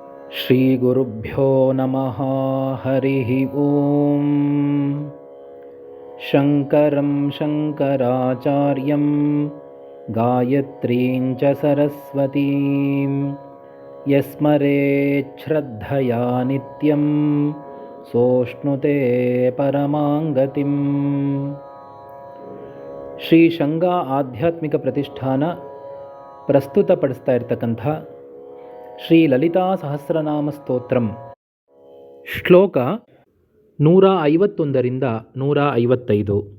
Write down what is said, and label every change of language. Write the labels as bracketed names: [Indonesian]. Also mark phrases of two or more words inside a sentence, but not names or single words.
[Sanskrit] ಶ್ರೀಗುರುಭ್ಯೋ ನಮಃ. ಹರಿ ಓಂ. ಶಂಕರಂ ಶಂಕರಾಚಾರ್ಯಂ ಗಾಯತ್ರೀಂ ಚ ಸರಸ್ವತೀಂ ಯಸ್ಮರೇಚ್ಛ್ರದ್ಧಯಾ ನಿತ್ಯಂ ಸೋಷ್ಣುತೆ ಪರಮಾಂಗತಿಂ. [Kannada] ಶ್ರೀ ಶಂಗಾ ಆಧ್ಯಾತ್ಮಿಕ ಪ್ರತಿಷ್ಠಾನ ಪ್ರಸ್ತುತಪಡಿಸ್ತಾ ಇರತಕ್ಕಂಥ ಶ್ರೀ ಲಲಿತಾ ಸಹಸ್ರನಾಮ ಸ್ತೋತ್ರಂ ಶ್ಲೋಕ 151ರಿಂದ 155.